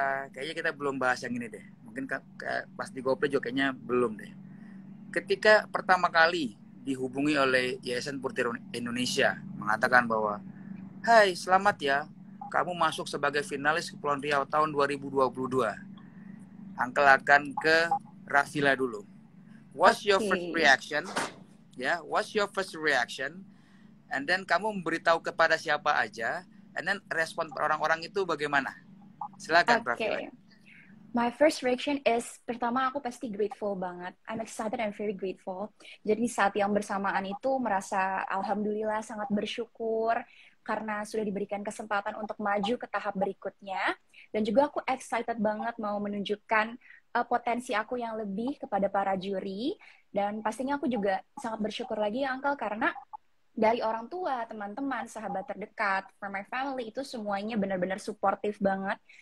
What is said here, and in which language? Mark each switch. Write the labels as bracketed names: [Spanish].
[Indonesian] Kayaknya kita belum bahas yang ini deh. Mungkin pas di GoPlay juga kayaknya belum deh. Ketika pertama kali dihubungi oleh Yayasan Putri Indonesia mengatakan bahwa, hai selamat ya, kamu masuk sebagai finalis Kepulauan Riau tahun 2022. Uncle akan ke Rafila dulu. [English] What's your first reaction? Ya, what's your first reaction? [Indonesian] And then kamu memberitahu kepada siapa aja, and then respon orang-orang itu bagaimana? Silakan Rafila. [English] My first reaction is, [Indonesian] pertama aku pasti grateful banget. [English] I'm excited and very grateful. [Indonesian] Jadi saat yang bersamaan itu merasa alhamdulillah sangat bersyukur karena sudah diberikan kesempatan untuk maju ke tahap berikutnya. Dan juga aku excited banget mau menunjukkan potensi aku yang lebih kepada para juri. Dan pastinya aku juga sangat bersyukur lagi ya Uncle karena dari orang tua, teman-teman, sahabat terdekat, [English] for my family [Indonesian] itu semuanya benar-benar suportif banget.